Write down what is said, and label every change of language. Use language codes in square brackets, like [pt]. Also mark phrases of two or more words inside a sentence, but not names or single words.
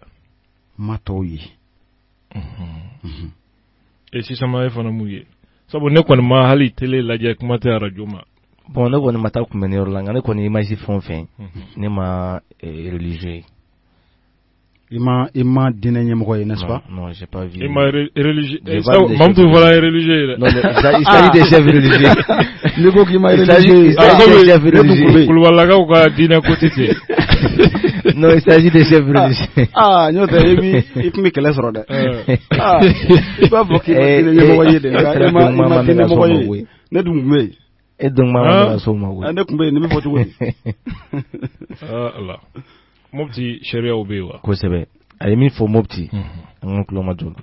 [bm] ma tɔw ye sisan ma e fana mun ye sabu ne kɔni ma hali télé lajɛ kuma tɛ radio ma bon ne kɔni ma taa kunbɛniyɔrɔ la nka ne kɔni image fɛn o fɛn ne ma religieux ye i ma diinɛ ɲɛmɔgɔ ye [fr] n'est-ce pas non j'ai pas vu [bm] i ma religieux Mamutu fɔra religieux ye dɛ [fr] non il s'agit des chefs religieux [bm] ne ko k'i ma religieux Kulubalilakaw ka diinɛ ko tɛ ten [fr] non il s'agit des chefs religieux [bm] n'o tɛ i tun bɛ kɛlɛ sɔrɔ dɛ i b'a fɔ k'i ma diinɛ ɲɛmɔgɔ ye dɛ nka i ma diinɛ ɲɛmɔgɔ ye ne dun tun bɛ yen e dun ma mana so ma koyi ne tun bɛ yen ne bɛ fɔ cogo di ala Mopti sariyaw bɛ yen wa kosɛbɛ a ye min fɔ Mopti an ka tulo ma jɔ